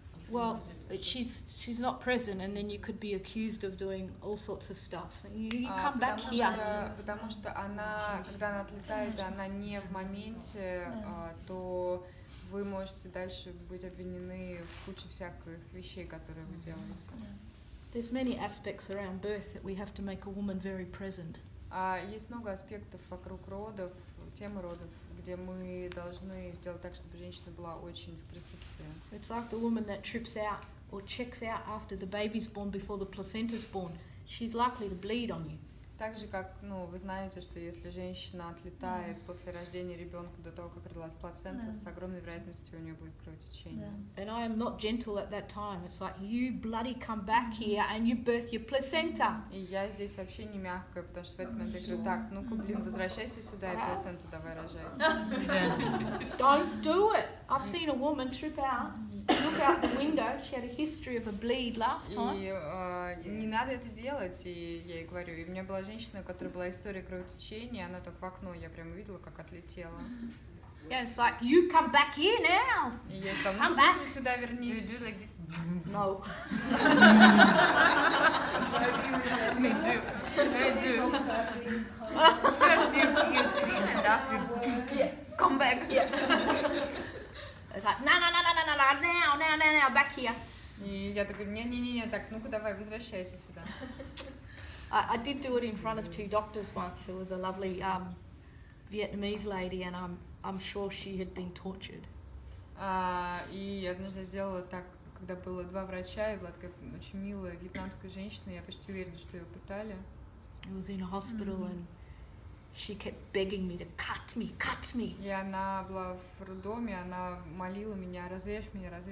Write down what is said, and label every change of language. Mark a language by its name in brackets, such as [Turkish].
[English] Well, she's not present, and then you could be accused of doing all sorts of stuff. You come back here. [Russian] Потому что она, когда она отлетает, она не в моменте, то вы можете дальше быть обвинены в куче всяких вещей, которые вы делаете. [English] There's many aspects around birth that we have to make a woman very present. [Russian] Есть много аспектов вокруг родов, темы родов, где мы должны сделать так, чтобы женщина была очень в присутствии. [English] It's like the woman that trips out or checks out after the baby's born before the placenta's born. She's likely to bleed on you. [Russian] Так же, как, вы знаете, что если женщина отлетает после рождения ребенка до того, как родилась плацента, с огромной вероятностью у нее будет кровотечение. [English] And I am not gentle at that time. It's like, you bloody come back here and you birth your placenta. [Russian] И я здесь вообще не мягкая, потому что в этот момент я говорю, так, ну-ка, возвращайся сюда и плаценту давай рожай. [English] Don't do it. I've seen a woman trip out, look out the window. She had a history of a bleed last time. [Russian] И не надо это делать, и я ей говорю. И у меня была женщина, у которой была история кровотечения, она так в окно, я прямо видела, как отлетела. [English] Yeah, it's like, you come back here now. [Russian] И я сказала, ну быстро сюда вернись. [English] No. Me too. Me too. First you scream and after you come back. Yeah. It's like, no, now, back here. [Russian] И я так говорю, не, так, ну-ка давай, возвращайся сюда. [English] I did do it in front of two doctors once. There was a lovely Vietnamese lady, and I'm sure she had been tortured. [Russian] И однажды я сделала так, когда было два врача, и была такая очень милая вьетнамская женщина, я почти уверена, что ее пытали. [English] I was in a hospital, and she kept begging me to cut me. [Russian] И она была в роддоме, она молила меня, разрежь меня.